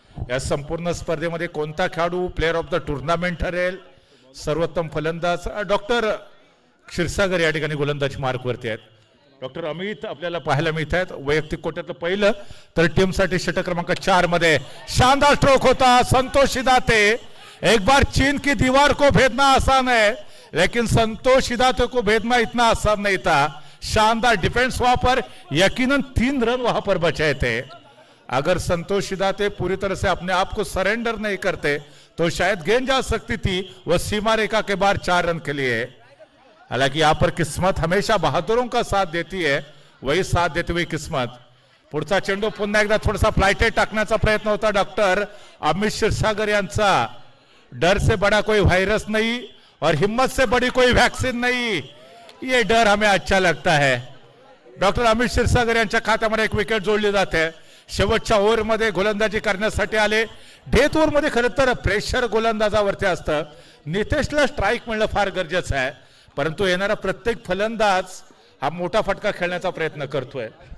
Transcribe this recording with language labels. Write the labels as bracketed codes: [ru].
[mr] या संपूर्ण स्पर्धेमध्ये कोणता खेळाडू प्लेअर ऑफ द टुर्नामेंट ठरेल, सर्वोत्तम फलंदाज, डॉक्टर क्षीरसागर या ठिकाणी गोलंदाजी मार्कवरती आहेत. डॉक्टर अमित आपल्याला पाहायला मिळत आहेत. वैयक्तिक कोट्यातलं पहिलं तर टीमसाठी षटक क्रमांक 4 मध्ये शानदार स्ट्रोक होता. [hi] संतोष सिदाते, एक बार चीन की दीवार को भेदना आसान है लेकिन संतोष सिदाते को भेदना इतना आसान नहीं था. शानदार डिफेंस वहां पर, यकीनन 3 रन वहां पर बचे थे. अगर संतोष सिदाते पूरी तरह से अपने आप को सरेंडर नहीं करते तो शायद गेंद जा सकती थी वह सीमा रेखा के बाहर 4 रन के लिए. हालांकि यहाँ पर किस्मत हमेशा बहादुरों का साथ देती है, वही साथ देती हुई किस्मत. [mr] पुढचा चेंडू पुन्हा एकदा थोडासा फ्लाइटेड टाकण्याचा प्रयत्न होता डॉक्टर अमित क्षीरसागर यांचा. [hi] डर से बड़ा कोई वायरस नहीं और हिम्मत से बड़ी कोई वैक्सीन नहीं, ये डर हमें अच्छा लगता है. [mr] डॉक्टर अमित क्षीरसागर यांच्या खात्यामध्ये 1 विकेट जोडली जाते. शेवटच्या ओव्हरमध्ये गोलंदाजी करण्यासाठी आले. डेथ ओव्हरमध्ये खरं तर प्रेशर गोलंदाजावरती असतं. नितेशला स्ट्राईक मिळणं फार गरजेचं आहे, परंतु येणारा प्रत्येक फलंदाज हा मोठा फटका खेळण्याचा प्रयत्न करतोय.